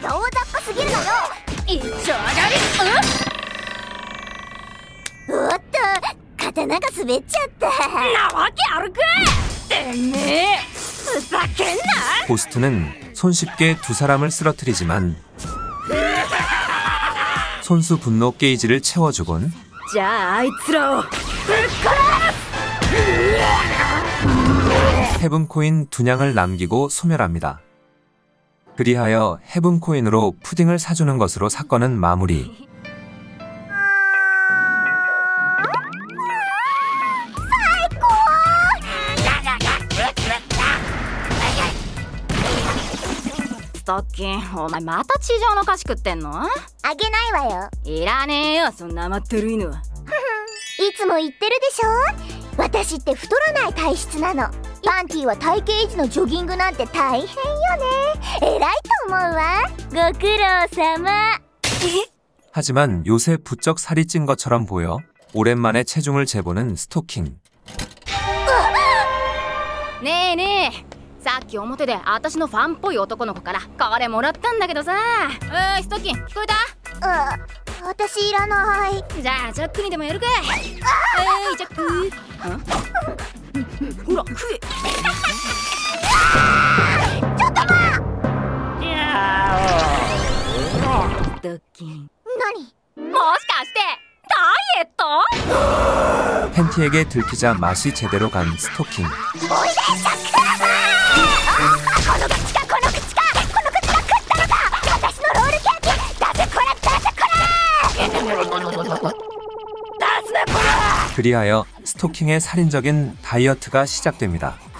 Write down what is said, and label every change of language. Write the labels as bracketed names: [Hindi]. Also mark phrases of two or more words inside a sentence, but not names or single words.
[Korean] 고스트는 손쉽게 두 사람을 쓰러뜨리지만 손수 분노 게이지를 채워주곤 헤븐코인 2냥을 남기고 소멸합니다. 그리하여 헤븐 코인으로 푸딩을 사주는 것으로 사건은 마무리. [Japanese] ストッキン、お前また地上の菓子食ってんの？あげないわよ。いらねえよ、そんな甘ってる犬は。いつも言ってるでしょ、私って太らない体質なの。パンティは体型維持のジョギングなんて大変よね。偉いと思うわ。ご苦労様。 [Korean] 하지만 요새 부쩍 살이 찐 것처럼 보여 오랜만에 체중을 재보는 스토킹. [Japanese] ねえねえ、さっき表で私のファンっぽい男の子からこれもらったんだけどさ。ストッキン、聞こえた？私いらない。じゃあジャックにでもやるかい。ジャック。ほら食え。ちょっと待っ。ストッキン、何？もしかしてダイエット？ [Korean] 팬티에게 들키자 맛이 제대로 간 스토킹. [Japanese] おいで、ジャック。この口か、この口か、この口が食ったのか。私のロールケーキ、出せこれ、出せこれ。出すなこれ。 [Korean] 그리하여 스토킹의 살인적인 다이어트가 시작됩니다.